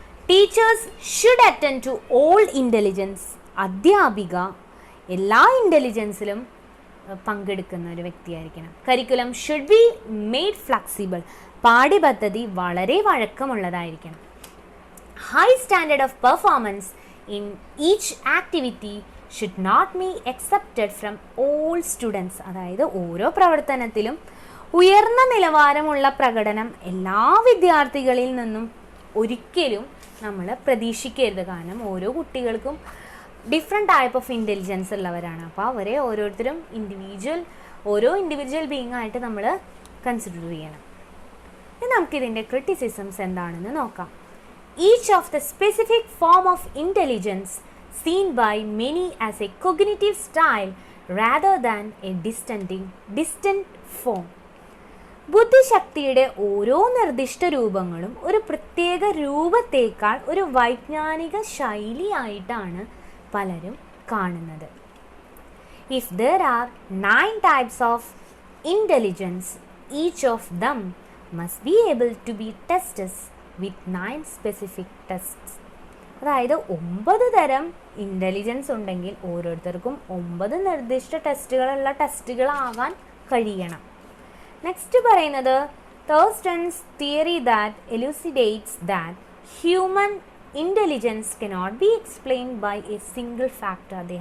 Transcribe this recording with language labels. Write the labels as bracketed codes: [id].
[en] Teachers should attend to all intelligence. [ml] അധ്യാപിക എല്ലാ ഇൻ്റലിജൻസിലും പങ്കെടുക്കുന്ന ഒരു വ്യക്തിയായിരിക്കണം. [en] Curriculum should be made flexible. [ml] പാഠ്യപദ്ധതി വളരെ വഴക്കമുള്ളതായിരിക്കണം. [en] High standard of performance in each activity should not be accepted from all students. [ml] അതായത് ഓരോ പ്രവർത്തനത്തിലും ഉയർന്ന നിലവാരമുള്ള പ്രകടനം എല്ലാ വിദ്യാർത്ഥികളിൽ നിന്നും ഒരിക്കലും നമ്മൾ പ്രതീക്ഷിക്കരുത്. കാരണം ഓരോ കുട്ടികൾക്കും [en] different type of intelligence [ml] ഉള്ളവരാണ്. അപ്പോൾ അവരെ ഓരോരുത്തരും ഓരോ ഇൻഡിവിജ്വൽ ബീയിങ് ആയിട്ട് നമ്മൾ കൺസിഡർ ചെയ്യണം. ഇനി നമുക്കിതിൻ്റെ ക്രിറ്റിസിസംസ് എന്താണെന്ന് നോക്കാം. [en] Each of the specific form of intelligence seen by many as a cognitive style rather than a distant form. [ml] ബുദ്ധിശക്തിയുടെ ഓരോ നിർദ്ദിഷ്ട രൂപങ്ങളും ഒരു പ്രത്യേക രൂപത്തേക്കാൾ ഒരു വൈജ്ഞാനിക ശൈലിയായിട്ടാണ് പലരും കാണുന്നത്. [en] If there are 9 types of intelligence, each of them must be able to be tested with 9 specific tests. [ml] അതായത് 9 തരം ഇൻ്റലിജൻസ് ഉണ്ടെങ്കിൽ ഓരോരുത്തർക്കും 9 നിർദ്ദിഷ്ട ടെസ്റ്റുകളാകാൻ കഴിയണം. [en] Next പറയുന്നത് Thurstone's theory that elucidates that human intelligence cannot be explained by a single factor.